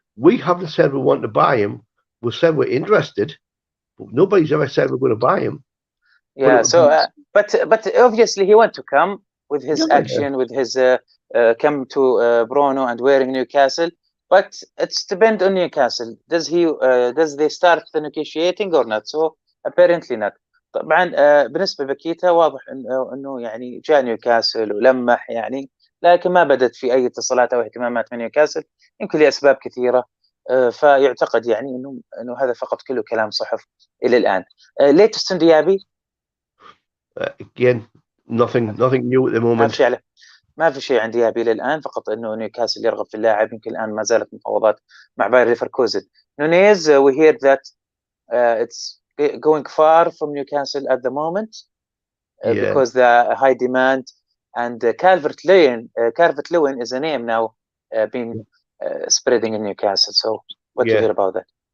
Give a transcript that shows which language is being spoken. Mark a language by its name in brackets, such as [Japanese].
[English] We haven't said we want to buy him. We said we're interested, but nobody's ever said we're going to buy him. Yeah. But obviously he want to come with his action, with his come to Bruno and wearing Newcastle. But it's depend on Newcastle. Does they start the negotiating or not? So apparently not. [Arabic] طبعا بالنسبه لباكيتا واضح انه يعني جاء نيوكاسل ولمح يعني، لكن ما بدت في اي اتصالات او اهتمامات من نيوكاسل، يمكن لاسباب كثيره، فيعتقد يعني انه هذا فقط كله كلام صحف الى الان. [English] ليتستون Diaby again nothing new at the moment. [Arabic] ما في شيء عند ديابي الى الان، فقط انه نيوكاسل يرغب في اللاعب، يمكن الان ما زالت مفاوضات مع باير ليفركوزن. [English] Nunez we hear that it's going far from Newcastle at the moment because the high demand, and Calvert-Lewin is a name now being spreading in Newcastle. So what do you hear about that?